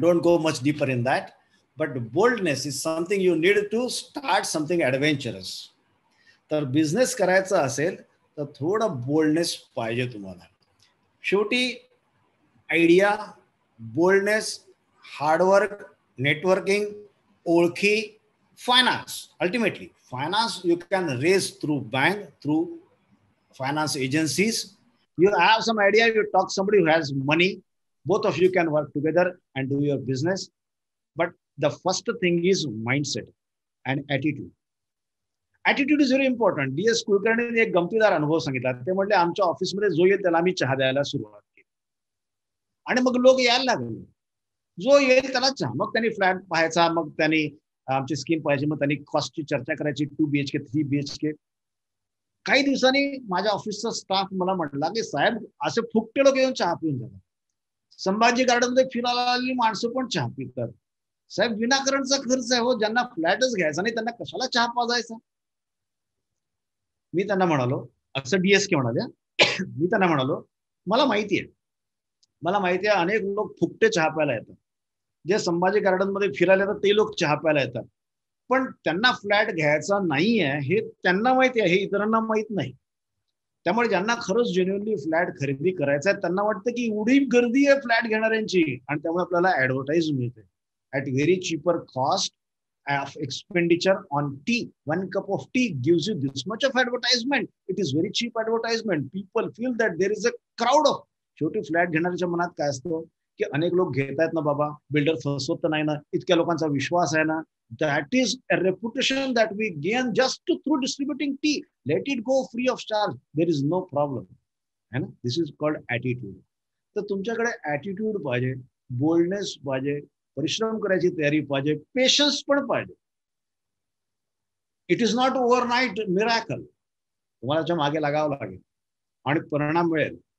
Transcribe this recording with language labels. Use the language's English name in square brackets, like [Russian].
[English] Don't go much deeper in that. But boldness is something you need to start something adventurous. [Marathi] तर business करायचा असेल तर थोडं boldness पाहिजे तुम्हाला. शेवटी आयडिया, बोल्डनेस, हार्डवर्क, नेटवर्किंग, ओळखी, finance. [English] Ultimately, finance you can raise through bank, through finance agencies. You have some idea, you talk somebody who has money, both of you can work together and do your business. But the first thing is mindset and attitude. Attitude is very important. [Marathi] DS कुलकर्णीने एक गमतीदार अनुभव सांगितला. ते म्हटले आमच्या ऑफिसमध्ये जो येईल त्याला आम्ही चहा द्यायला सुरुवात केली आणि मग लोक यायला लागले. जो येईल त्याला चहा. मग त्यांनी फ्लॅट पाहायचा, मग त्यांनी आमची स्कीम पाहिजे, मग त्यांनी कॉस्टची चर्चा करायची. 2 BHK 3 BHK. काही दिवसांनी माझ्या ऑफिसचा स्टाफ मला म्हटला की साहेब असे फुकटे लोक येऊन चहा पिऊन जातात. संभाजी गार्डनमध्ये फिरायला आलेली माणसं पण चहा पितात. साहेब विनाकारणचा खर्च आहे हो. ज्यांना फ्लॅटच घ्यायचा नाही त्यांना कशाला चहा पाजायचा. मी त्यांना म्हणालो, असं DSK म्हणाले, मी त्यांना म्हणालो मला माहिती आहे अनेक लोक फुकटे चहा प्यायला येतात. जे संभाजी गार्डन मध्ये फिरायला येतात ते लोक चहा प्यायला येतात, पण त्यांना फ्लॅट घ्यायचा नाहीये हे त्यांना माहिती आहे, हे इतरांना माहित नाही. त्यामुळे ज्यांना खरंच जेन्युअनली फ्लॅट खरेदी करायचा आहे त्यांना वाटतं की एवढी गर्दी आहे फ्लॅट घेणाऱ्यांची, आणि त्यामुळे आपल्याला ऍडव्हर्टाईज मिळते [English] At very cheaper cost of expenditure on tea. 1 cup of tea gives you this much of advertisement. It is very cheap advertisement. People feel that there is a crowd of. [Marathi] शेवटी flat घेणाऱ्याच्या मनात काय असतं की अनेक लोक घेत आहेत ना बाबा, बिल्डर फसवत तर नाही ना, इतक्या लोकांचा विश्वास आहे ना. [English] That is a reputation that we gain just through distributing tea. Let it go free of charge. There is no problem. है ना? This is called attitude. [Marathi] तर तुमच्याकडे attitude पाहिजे, बोल्डनेस पाहिजे, परिश्रम करायची तयारी पाहिजे, पेशन्स पण पाहिजे. [English] It is not overnight miracle. [Marathi] तुम्हाला त्याच्या मागे लागावं लागेल आणि परिणाम मिळेल.